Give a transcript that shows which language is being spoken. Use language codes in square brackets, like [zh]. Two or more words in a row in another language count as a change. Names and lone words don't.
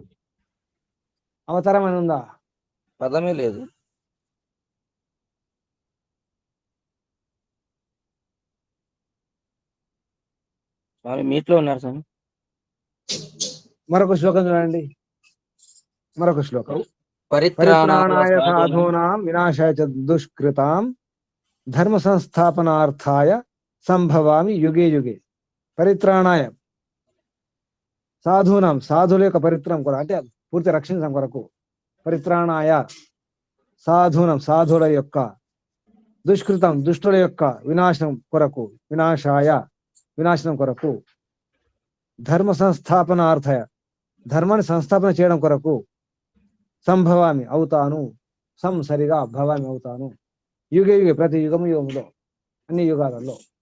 [te] అవతారం అని ఉందా? పదమే లేదు. స్వామి మీట్లో ఉన్నారు స్వామి. మరొక శ్లోకం చూడండి. మరొక శ్లోకం. [sa] పరిత్రాణాయ పరిత్రాణాయ సాధూనాం సాధూనాం వినాశాయ చ దుష్కృతాం ధర్మ సంస్థాపనార్థాయ సంభవామి యుగే యుగే. పరిత్రాణాయ సాధూనాం, [te] సాధువుల యొక్క పరిత్రాణం కూడా, అంటే పూర్తి రక్షించడం కొరకు. [sa] పరిత్రాణాయ సాధూనాం, [te] సాధువుల యొక్క, దుష్కృతం దుష్టుల యొక్క వినాశనం కొరకు, వినాశనం కొరకు, [sa] ధర్మ సంస్థాపనార్థాయ [te] ధర్మాన్ని సంస్థాపన చేయడం కొరకు, సంభవామి అవుతాను, సరిగా భవామి అవుతాను, [sa] యుగే యుగే [te] ప్రతి యుగంలో, అన్ని యుగాలలో.